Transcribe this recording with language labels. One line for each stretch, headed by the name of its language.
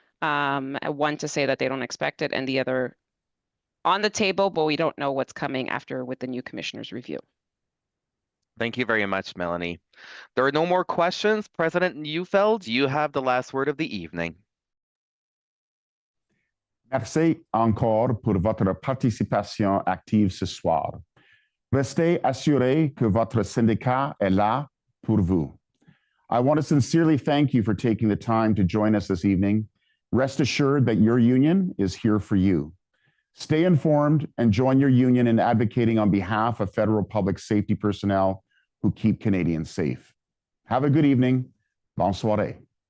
English: One to say that they don't expect it, and the other on the table, but we don't know what's coming after with the new commissioner's review. Thank you very much, Melanie. There are no more questions. President Neufeld, you have the last word of the evening.
French: Merci encore pour votre participation active ce soir. Restez assurés que votre syndicat est là pour vous.
English: I want to sincerely thank you for taking the time to join us this evening. Rest assured that your union is here for you. Stay informed and join your union in advocating on behalf of federal public safety personnel who keep Canadians safe. Have a good evening.
French: Bonne soirée.